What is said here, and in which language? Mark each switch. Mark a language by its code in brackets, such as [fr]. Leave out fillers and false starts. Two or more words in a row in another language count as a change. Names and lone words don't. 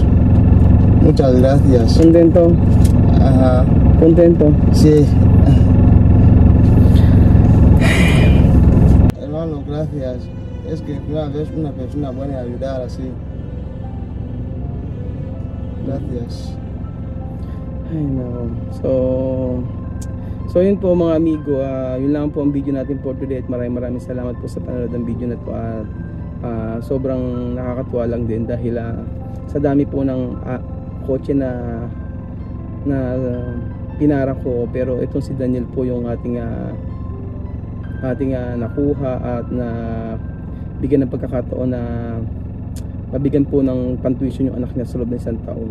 [es] Muchas gracias. ¿Contento? Ajá. ¿Contento? Sí. Hermano, gracias. Es que una vez una persona puede ayudar así. Gracias. Ay, no. [tl] So yun po mga amigo, yun lang po ang video natin [en] for today [tl] at maraming salamat po sa panonood ng video na to at sobrang nakakatuwa lang din dahil sa dami po ng kotse na pinara ko, pero itong si Daniel po yung ating nakuha at na bigyan ng pagkakataon na mabigyan po ng pantuition yung anak niya sa loob ng 1 taon.